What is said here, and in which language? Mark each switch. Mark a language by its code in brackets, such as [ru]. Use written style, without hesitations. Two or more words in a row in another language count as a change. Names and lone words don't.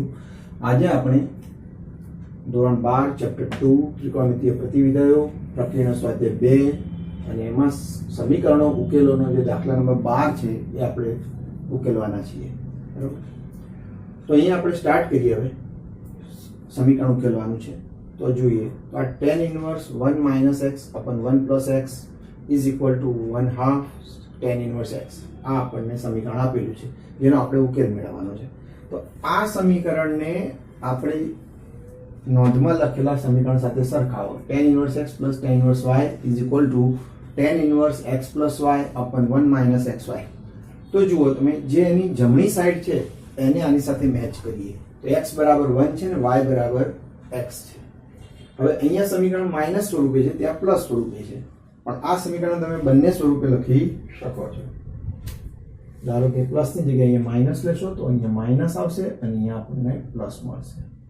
[gu] આજે આપણે ધોરણ 12 ચેપ્ટર 2 ત્રિકોણમિતીય પ્રતિવિધયો પ્રક્રિયાનો સ્વાધ્યાય 2 અને એમાં સમીકરણો ઉકેલોનો જે દાખલા નંબર 12 છે એ આપણે ઉકેલવાના છીએ. બરાબર, તો અહીંયા આપણે સ્ટાર્ટ કરીએ. હવે સમીકરણ ઉકેલવાનું છે તો જોઈએ તો આ [en] tan inverse [gu] 1 - [en] x upon 1 + x is equal to 1/2 tan inverse x. [gu] આ આપણને સમીકરણ આપેલું છે જેનો આપણે ઉકેલ મેળવવાનો છે. તો આ સમીકરણને આપણે નોંધમાં લખેલા સમીકરણ સાથે સરખાવો. [en] tan inverse x plus tan inverse y is equal to tan inverse x plus y upon 1 - xy. [gu] તો જુઓ તમે, જે એની જમણી સાઈડ છે એને આની સાથે મેચ કરીએ તો x બરાબર 1 છે ને y બરાબર x છે. હવે અહીંયા સમીકરણ માઇનસ સ્વરૂપે છે, ત્યાં પ્લસ સ્વરૂપે છે, પણ આ સમીકરણ તમે બંને સ્વરૂપે લખી શકો છો. ધારો કે પ્લસ ની જગ્યાએ અહીંયા માઇનસ લેશો તો અહીંયા માઇનસ આવશે અને અહીંયા આપણને પ્લસ મળશે.